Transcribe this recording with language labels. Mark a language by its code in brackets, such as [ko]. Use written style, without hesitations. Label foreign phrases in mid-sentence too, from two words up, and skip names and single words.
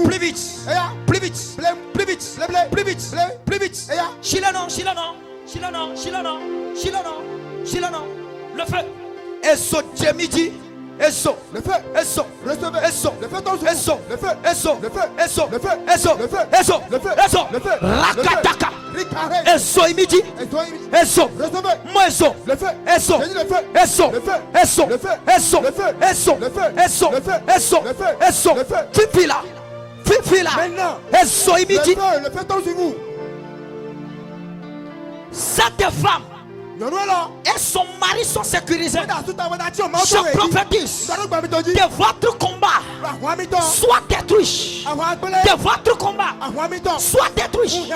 [fr] Plus vite. Plus vite. Plus vite. Plus vite. Plus vite. Shilonon. Le feu. Le feu. Recevez. Le feu tombe sur vous. Le feu. Rakataka. Ezo imidi. Ezo. Moi ezo. Ezo. Ezo. Ezo. Ezo. Ezo. Ezo. Ezo. Ezo. Fifila. Fifila. Ezo imidi. Le feu tombe sur vous. Cette femme et son mari sont sécurisés. Je prophétise que votre combat soit détruit. Que votre combat soit détruit.